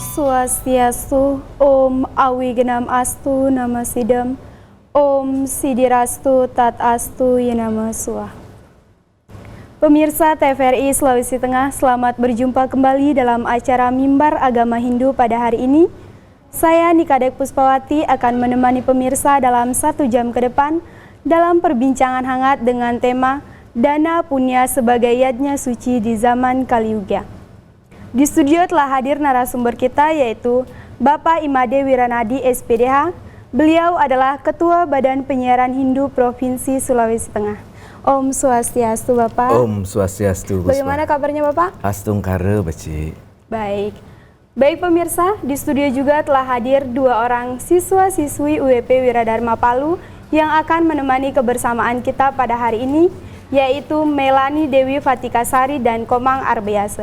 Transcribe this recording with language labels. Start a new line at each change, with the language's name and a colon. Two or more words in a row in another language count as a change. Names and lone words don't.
Sanskrit: Swastiastu, Om Awigenam Astu Nama Sidam, Om Sidirastu Tat Astu Yenama Suah.
Indonesian: Pemirsa TVRI Sulawesi Tengah, selamat berjumpa kembali dalam acara Mimbar Agama Hindu pada hari ini. Saya Nikadek Puspawati akan menemani pemirsa dalam 1 jam ke depan dalam perbincangan hangat dengan tema Dana Punya sebagai Yajna Suci di Zaman Kali Yuga. Di studio telah hadir narasumber kita yaitu Bapak Imade Wiranadi SPDH. Beliau adalah Ketua Badan Penyiaran Hindu Provinsi Sulawesi Tengah.
Sanskrit: Om Swastiastu
Indonesian: Bapak.
Sanskrit: Om Swastiastu.
Indonesian: Bagaimana kabarnya Bapak?
Balinese: Astungkara Beci.
Indonesian: Baik. Baik pemirsa, di studio juga telah hadir 2 orang siswa-siswi UWP Wiradharma Palu yang akan menemani kebersamaan kita pada hari ini, yaitu Melani Dewi Fatikasari dan Komang Arbiasa.